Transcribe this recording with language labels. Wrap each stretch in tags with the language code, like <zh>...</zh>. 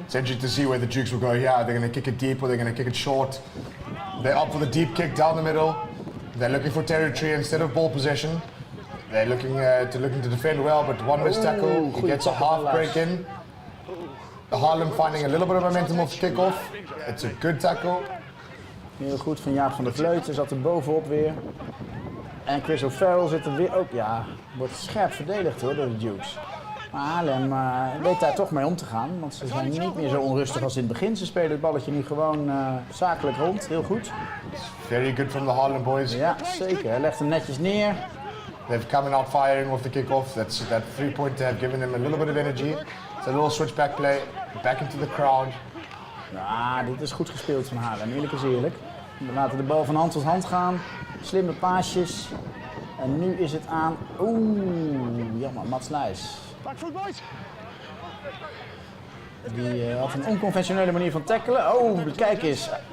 <en>It's interesting to see where the Dukes will go here. They're going to kick it deep or they're going to kick it short. They're up for the deep kick down the middle. They're looking for territory instead of ball possession. They're looking to defend well, but one missed tackle. He gets a half break in. Haarlem finding a little bit of momentum off kick-off. It's a good tackle.</en> <nl>Heel goed van Jaap van der Vleuten, zat er bovenop weer. En Chris O'Farrell zit er weer ook. Ja, wordt scherp verdedigd hoor, door de Dukes. Maar Haarlem weet daar toch mee om te gaan, want ze zijn niet meer zo onrustig als in het begin. Ze spelen het balletje nu gewoon zakelijk rond, heel goed.</nl> <en>Very good from the Haarlem boys.</en> <nl>Ja, zeker. Hij legt hem netjes neer.</nl> <en>They've come out firing off the kick-off. That 3-point to have given them a little bit of energy. It's a little switchback play, back into the crowd.</en> <nl>Ja, dit is goed gespeeld van Haarlem, eerlijk is eerlijk. We laten de bal van hand tot hand gaan. Slimme paasjes. En nu is het aan... jammer, Mats Nijs. Die had een onconventionele manier van tackelen. Kijk eens.</nl>